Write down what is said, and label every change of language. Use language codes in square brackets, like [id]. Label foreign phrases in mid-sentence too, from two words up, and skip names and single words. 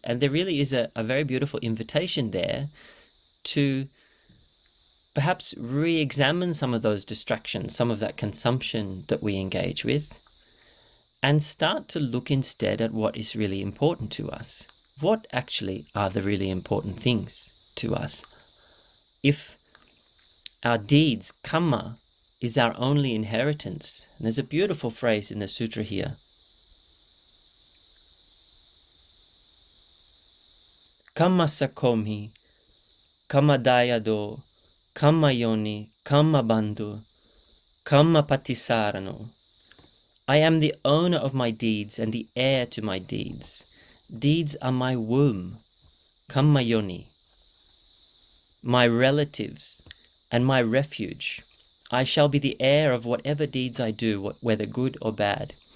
[en] And there really is a very beautiful invitation there to perhaps re-examine some of those distractions, some of that consumption that we engage with, and start to look instead at what is really important to us. What actually are the really important things to us? If our deeds, karma, is our only inheritance, and there's a beautiful phrase in the sutra here, [pi] Kamma sakomi, kamma dayado, kamma yoni, kamma bandhu, kamma patisarano. [en] I am the owner of my deeds and the heir to my deeds. Deeds are my womb, [pi] kamma yoni, [en] my relatives and my refuge. I shall be the heir of whatever deeds I do, whether good or bad.